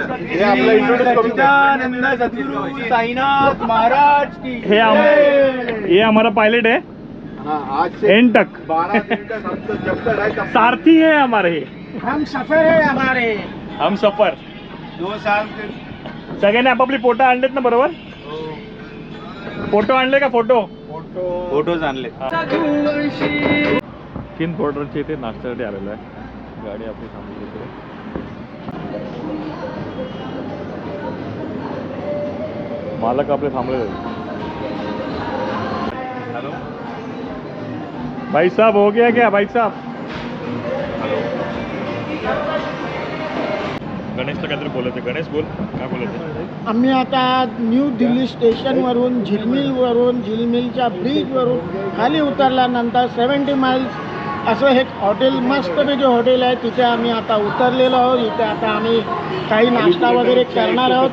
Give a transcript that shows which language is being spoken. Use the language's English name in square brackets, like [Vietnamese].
[Marathi] हे आपलं इंट्रोड्यूस करून द्या. [Hindi] सद्गुरु साईनाथ महाराज की हे हमारा पायलट है हाँ, आज से एंड तक 12 दिन तक हम तो जब तक है तब सारथी है हमारे. हम सफर है हमारे. हम सफर. 2 साल के [Marathi] सगळ्यांनी आपापली फोटो आणलेत ना बरोबर. फोटो आणले का फोटो. फोटोज आणले. तीन पोर्टरच्या इथे नाश्त्यासाठी आलेलो आहे. गाडी आपली थांबली तिथे. मालक आपले थांबलेले आहेत. [Hindi] भाई साहब हो गया क्या भाई साहब. [Marathi] गणेशला काहीतरी बोलायचं. गणेश बोल काय बोलायचं. आम्ही आता न्यू दिल्ली स्टेशनवरून झिलमिलच्या ब्रिजवरून खाली उतरल्यानंतर 70 माइल्स असं एक हॉटेल मस्तपैकी हॉटेल आहे. तिथे आम्ही आता उतरलेलो आहोत. इथे आता आम्ही काही नाश्ता वगैरे करणार आहोत.